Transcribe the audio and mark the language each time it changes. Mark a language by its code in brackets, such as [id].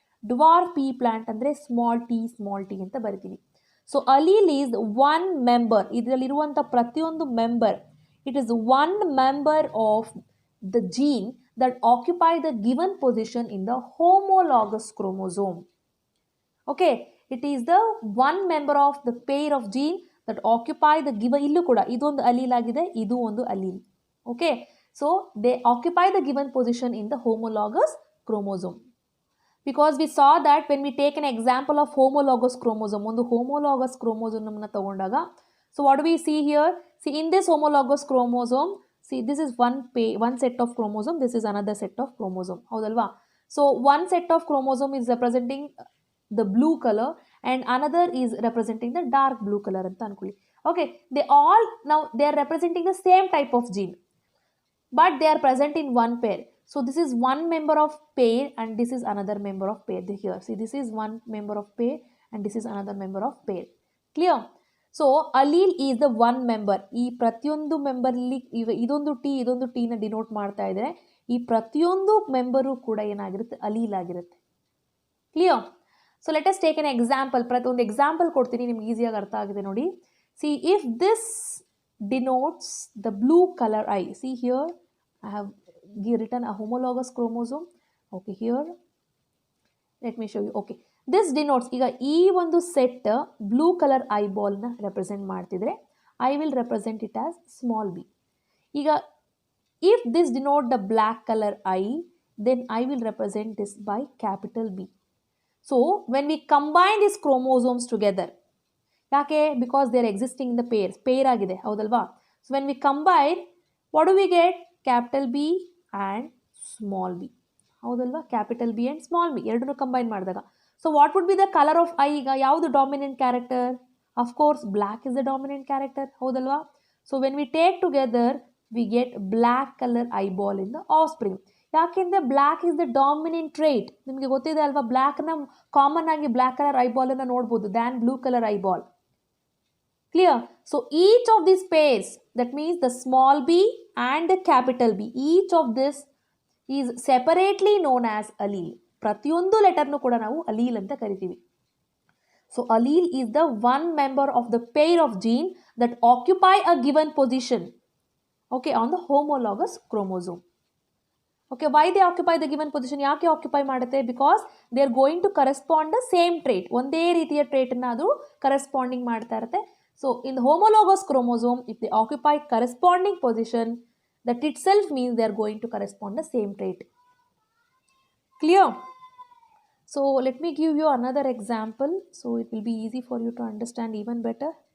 [kn] Dwarf ಪೀ plant ಅಂದರೆ small T ಅಂತ ಬರಿತೀವಿ. [en] so allele is one member, [kn] ಇದರಲ್ಲಿರುವಂಥ ಪ್ರತಿಯೊಂದು member, [en] It is one member of the gene that occupy the given position in the homologous chromosome. Okay, it is the one member of the pair of gene that occupy the given, [kn] illu kuda idondu allele agide, idu ondu allele. [en] Okay, so they occupy the given position in the homologous chromosome. Because we saw that when we take an example of homologous chromosome, [kn] ಒಂದು homologous chromosome na tagondaga, [en] so what do we see here? See, in this homologous chromosome, see, this is one set of chromosome, this is another set of chromosome, [kn] ಹೌದಲ್ವಾ? [en] So one set of chromosome is representing the blue color and another is representing the dark blue color [kn] ಅಂತ ಅನ್ಕೊಳ್ಳಿ. [en] Okay, they are representing the same type of gene, but they are present in one pair. So this is one member of pair and this is another member of pair. Here, see, this is one member of pair and this is another member of pair. Clear? So allele is the one member. [kn] ಈ ಪ್ರತಿಯೊಂದು ಮೆಂಬರ್ಲಿ ಇದೊಂದು ಟಿನ denote ಮಾಡ್ತಾ ಇದ್ದಾರೆ. ಈ ಪ್ರತಿಯೊಂದು member ಕೂಡ ಏನಾಗಿರುತ್ತೆ, allele ಆಗಿರುತ್ತೆ. Clear? [en] So let us take an example. [kn] ಒಂದು ಎಕ್ಸಾಂಪಲ್ ಕೊಡ್ತೀನಿ, ನಿಮ್ಗೆ ಈಸಿಯಾಗಿ ಅರ್ಥ ಆಗಿದೆ ನೋಡಿ. [en] See, if this denotes the blue colour eye, see here I have written a homologous chromosome. Okay, here let me show you. Okay, this denotes, [kn] ಈಗ ಈ ಒಂದು ಸೆಟ್ ಬ್ಲೂ ಕಲರ್ ಐಬಾಲ್ನ ರೆಪ್ರೆಸೆಂಟ್ ಮಾಡ್ತಿದ್ರೆ [en] I will represent it as small b. ಈಗ if this denote the black colour eye, then I will represent this by capital B. So when we combine this chromosomes together, ಯಾಕೆ? Because they are existing in the pair [kn] ಆಗಿದೆ, ಹೌದಲ್ವಾ? [en] So when we combine, what do we get? Capital B and small b, [kn] ಹೌದಲ್ವಾ? [en] capital B and small b [kn] ಎರಡನ್ನೂ combine ಮಾಡಿದಾಗ, [en] So what would be the colour of eye? [kn] ಈಗ ಯಾವುದು dominant character? [en] of course black is the dominant character, [kn] ಹೌದಲ್ವಾ? [en] So when we take together we get black colour eyeball in the offspring. [kn] ಯಾಕೆಂದರೆ [en] Black is the dominant trait. [kn] ನಿಮಗೆ ಗೊತ್ತಿದೆ ಅಲ್ವಾ, ಬ್ಲ್ಯಾಕ್ನ common ಆಗಿ black colour ಐಬಾಲನ್ನು ನೋಡ್ಬೋದು than blue colour eyeball. [en] Clear? So each of these pairs, that means the small b and the capital B, each of this is separately known as allele. [kn] ಪ್ರತಿಯೊಂದು ಲೆಟರ್ನು ಕೂಡ ನಾವು allele ಅಂತ ಕರಿತೀವಿ. [en] So allele is the one member of the pair of gene that occupy a given position, okay, on the homologous chromosome. Okay, why they occupy the given position? [kn] ಯಾಕೆ occupy ಮಾಡುತ್ತೆ? [en] because they are going to correspond the same trait, [kn] ಒಂದೇ ರೀತಿಯ ಟ್ರೇಟನ್ನು ಅದು corresponding ಮಾಡ್ತಾ ಇರುತ್ತೆ. [en] So in the homologous chromosome, if they occupy corresponding position, that itself means they are going to correspond the same trait. Clear? So let me give you another example, so it will be easy for you to understand even better.